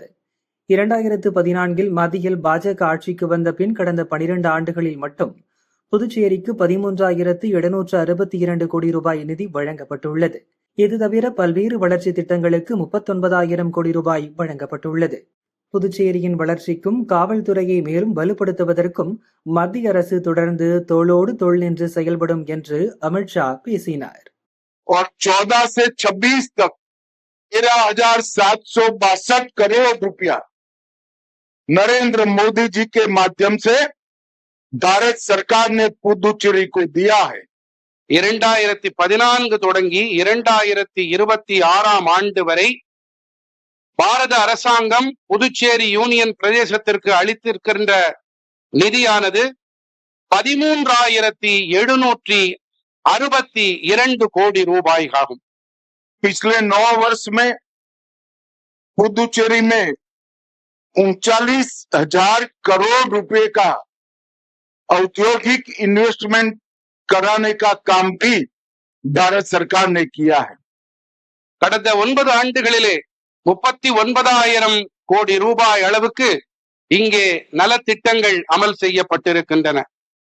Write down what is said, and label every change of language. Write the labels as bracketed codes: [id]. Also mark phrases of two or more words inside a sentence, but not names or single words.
[ta] 2014 மத்தியில் பாஜக ஆட்சிக்கு வந்த பின் கடந்த 12 ஆண்டுகளில் மட்டும் புதுச்சேரிக்கு 13,762 கோடி ரூபாய் நிதி வழங்கப்பட்டுள்ளது. இது தவிர பல்வேறு வளர்ச்சி திட்டங்களுக்கு 39,000 கோடி ரூபாய் வழங்கப்பட்டுள்ளது. புதுச்சேரியின் வளர்ச்சிக்கும் காவல்துறையை மேலும் வலுப்படுத்துவதற்கும் மத்திய அரசு தொடர்ந்து தோளோடு தோள் நின்று செயல்படும் என்று அமித்ஷா பேசினார். [hi] और 14 से 26 तक 13,762 करोड़ रुपया नरेंद्र मोदी जी के माध्यम से भारत सरकार ने पुदुचेरी को दिया है. [ta] 2014 தொடங்கி 2026 ஆண்டு வரை பாரத அரசாங்கம் புதுச்சேரி யூனியன் பிரதேசத்திற்கு அளித்திருக்கின்ற நிதியானது 13,762 கோடி ரூபாய் ஆகும். [hi] पिछले 9 वर्ष में पुदुचेरी में 39,000 करोड़ रुपए का औद्योगिक इन्वेस्टमेंट कराने का काम भी भारत सरकार ने किया है. [ta] கடந்த 9 ஆண்டுகளிலே 39,000 கோடி ரூபாய் அளவுக்கு இங்கே நலத்திட்டங்கள் அமல் செய்யப்பட்டிருக்கின்றன.